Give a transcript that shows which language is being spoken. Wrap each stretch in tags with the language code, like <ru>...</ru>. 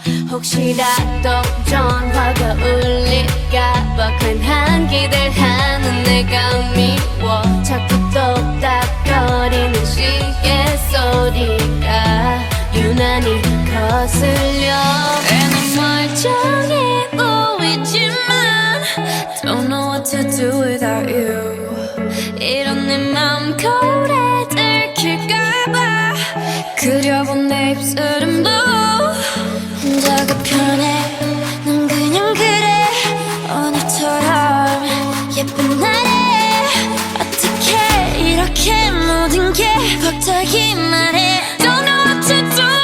<ko>혹시라도 전화가 울릴까봐 괜한 기대하는 내가 미워. 자꾸 똑딱거리는 시계 소리가 유난히 거슬려. 괜히 멀쩡해 보이지만</ko> <en>Don't know what to do without you.</en> <ko>이런 내 맘 거울에 들킬까봐 그려본 내 입술은 blue. 혼자가 편해 난 그냥 그래 오늘처럼 예쁜 날에 어떻게 이렇게 모든 게 벅차기만 해.</ko> <en>Don't know what to do.</en>